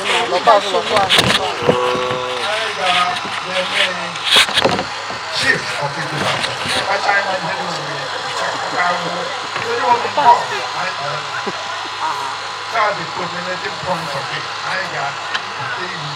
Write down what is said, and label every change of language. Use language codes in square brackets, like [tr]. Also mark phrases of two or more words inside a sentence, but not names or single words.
[ig] Lọ pa azụ, lọ pa azụ. [en] Chief of Igbo Land. That's the culminating point of it. I got the